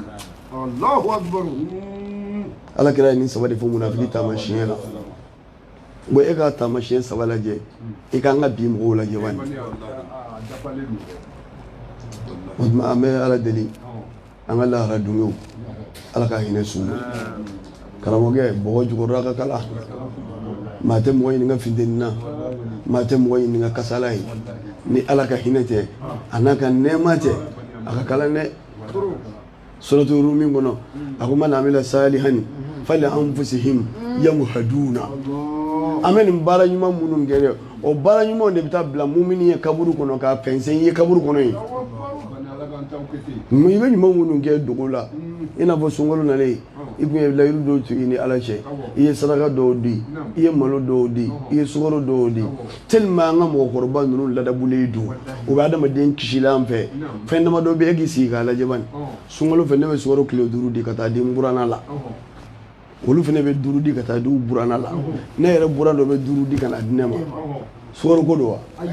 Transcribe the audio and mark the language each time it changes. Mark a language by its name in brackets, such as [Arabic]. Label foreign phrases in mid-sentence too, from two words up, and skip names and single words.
[Arabic] الله أكبر [Bambara] ala kira ye nin saba de fɔ munafiki taamasiyɛn la bon e ka taamasiyɛn 3 lajɛ i ka an ka bi mɔgɔw lajɛ bani o tuma an bɛ ala deli an ka lahara dunkew ala ka hinɛ su ma karamɔgɔkɛ bɔgɔ jukɔrɔla ka kala maa tɛ mɔgɔ ɲininka funteni na maa tɛ mɔgɔ ɲininka kasala ye ni ala ka hinɛ tɛ a n'a ka nɛɛma tɛ a ka kalan dɛ suratu Rumi kɔnɔ a ko [Arabic] من عمل صالحا فلأنفسهم يمهدون [Bambara] an bɛ nin baara ɲuman minnu kɛ dɛ o baara ɲumanw de bɛ taa bila mumini ye kaburu kɔnɔ k'a fɛnsɛn i ye kaburu kɔnɔ yen i bɛ ɲuman minnu kɛ dogo la i n'a fɔ sunkalo nalen i tun ye layiru dɔw tugu i ni ala cɛ i ye saraka dɔw di i ye malo dɔw di i ye sukaro dɔw di tellement an ka mɔgɔkɔrɔba ninnu ladabulen don u bɛ adamaden kisila an fɛ fɛn dama dɔ bɛ e k'i sigi k'a lajɛ bani sunkalo fɛ ne bɛ sukaro kilo 5 di ka taa di n buranna la olu fana bɛ 5 di ka taa di u buranna la ne yɛrɛ buran dɔ bɛ 5 di ka na di ne ma sukaro ko don wa